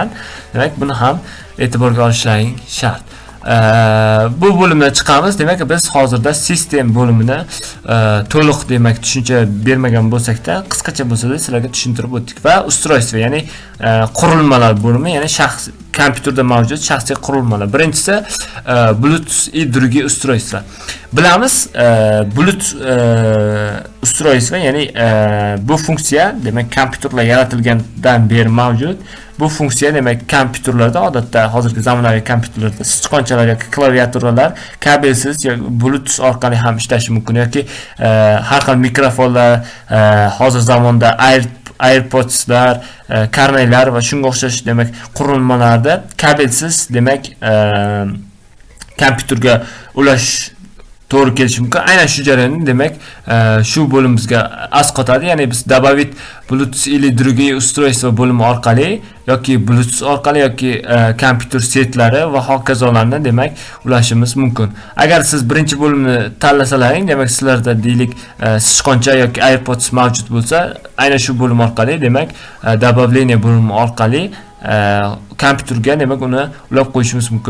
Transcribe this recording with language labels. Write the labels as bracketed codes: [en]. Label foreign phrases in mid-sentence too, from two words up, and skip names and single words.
[uz] Demak buni ham e'tiborga olishlaring shart. Bu bo'limdan chiqamiz. Demak biz hozirda sistem bo'limini to'liq demak tushuncha bermagan bo'lsak-da, qisqacha bo'lsa-da sizlarga tushuntirib o'tdik. Va ustroyство, ya'ni qurilmalar bo'limi, ya'ni shaxs kompyuterda mavjud shaxsiy qurilmalar. [ru] Birinchisi Bluetooth и другие устройства. [uz] Bilamiz Bluetooth ustroyство, ya'ni bu funksiya demak kompyuterlar yaratilgandan beri mavjud. Bu funksiya demak kompyuterlarda, odatda hozirgi zamonaviy kompyuterlarda sichqonchalar yoki klaviaturalar kabelsiz yoki Bluetooth orqali ham ishlashi mumkin, yoki har xil mikrofonlar, hozir zamonda AirPodslar, karnaylar va shunga o'xshash demak qurilmalarda kabelsiz demak kompyuterga ulash to'g'ri kelishi mumkin. Aynan shu jarayonni demak shu bo'limimizga asqotadi. Ya'ni biz [ru] добавить Bluetooth или другие устройства [uz] bo'limi orqali yoki Bluetooth orqali yoki kompyuter setlari va hokazolarni demak ulashimiz mumkin. Agar siz birinchi bo'limni tanlasalaring, demak sizlarda deylik sichqoncha yoki AirPods mavjud bo'lsa, aynan shu bo'lim orqali demak добавление bo'limi orqali kompyuterga demak uni ulab qo'yishimiz mumkin.